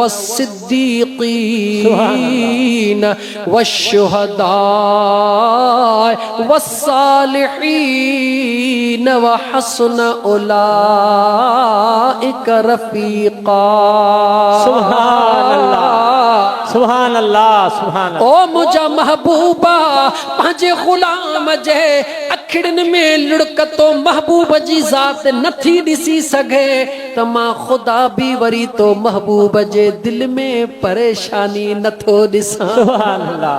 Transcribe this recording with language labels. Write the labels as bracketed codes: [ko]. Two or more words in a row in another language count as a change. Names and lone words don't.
[ar] والصديقين والشهداء والصالحين وحسن أولئك رفيقا سبحان الله سبحان الله سبحان الله [sd] ओ मुझा महबूबा पंहिंजे गुलाम जे अखिड़न में लुड़कतो महबूब जी ज़ात नथी ॾिसी सघे त मां ख़ुदा भी वरी तो महबूब जे दिल में परेशानी नथो ॾिसां [ar] سبحان الله